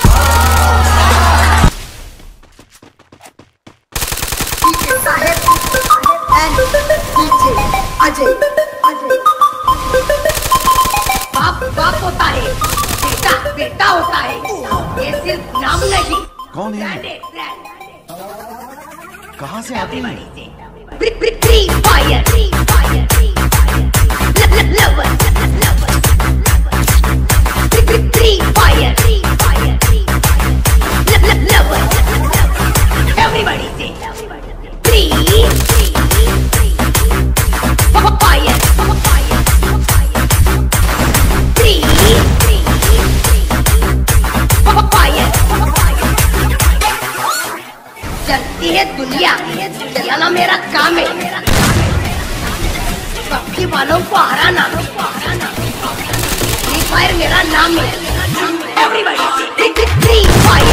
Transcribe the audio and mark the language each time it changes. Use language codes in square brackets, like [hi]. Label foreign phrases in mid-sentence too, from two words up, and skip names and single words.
[hi] बाप होता है, बेटा बेटा होता है, ये सिर्फ नाम नहीं। कौन है? कहाँ से आती है? [en] Free fire, free fire, free fire, lover, lover, free fire, free fire, free lover, everybody say free fire, free fire, [hi] चलती है दुनिया, चलाना मेरा काम है। पक्षी वालों को हराना, फ्री फायर मेरा नाम है। [en] everybody free fire.